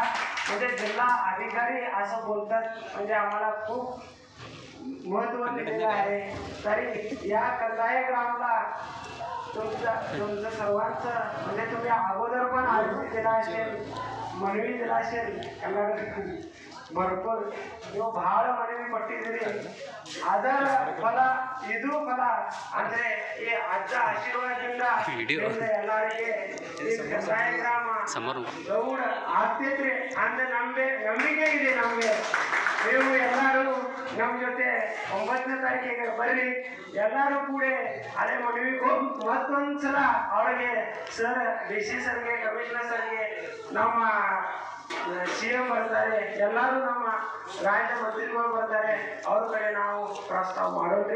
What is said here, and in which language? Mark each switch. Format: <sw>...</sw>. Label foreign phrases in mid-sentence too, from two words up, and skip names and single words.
<mr>म्हणजे जिल्हा अधिकारी असं बोलतात म्हणजे आम्हाला खूप महत्त्व दिलेलं आहे. तरी या कंदाय ग्रामला तुमचं सर्वांचं म्हणजे तुम्ही अगोदर पण अर्ज दिला असेल, मनवी दिला असेल कन्नड भरपूर</mr> <kn>ನೀವು ಬಹಳ ಮನವಿ ಕೊಟ್ಟಿದ್ದೀರಿ. ಅದರ ಫಲ ಇದು ಫಲ ಅಂದ್ರೆ ಈ ಅಜ್ಜ ಆಶೀರ್ವಾದದಿಂದ ಎಲ್ಲರಿಗೆ ಈ ಕಂದಾಯ ಗ್ರಾಮ ಗೌಡ ಆಗ್ತೈತ್ರಿ ಅಂದ್ರೆ ನಂಬಿಕೆ ಇದೆ ನಮಗೆ. ನೀವು ಎಲ್ಲರೂ ನಮ್ಮ ಜೊತೆ 9ನೇ ತಾರೀಕಿಗೆ ಬರ್ರಿ, ಎಲ್ಲರೂ ಕೂಡ ಅದೇ ಮನವಿಗೂ ಮತ್ತೊಂದ್ಸಲ ಅವರಿಗೆ ಸರ್ ಡಿ ಸಿ ಸರ್ಗೆ ಕಮಿಷನರ್ ಸರ್ಗೆ ನಮ್ಮ CM ಬರ್ತಾರೆ, ಎಲ್ಲರೂ ನಮ್ಮ ರಾಜ್ಯ ಮಂತ್ರಿಗಳು ಬರ್ತಾರೆ, ಅವ್ರ ಕಡೆ ನಾವು ಪ್ರಸ್ತಾವ ಮಾಡೋದ್ರಿ.</kn>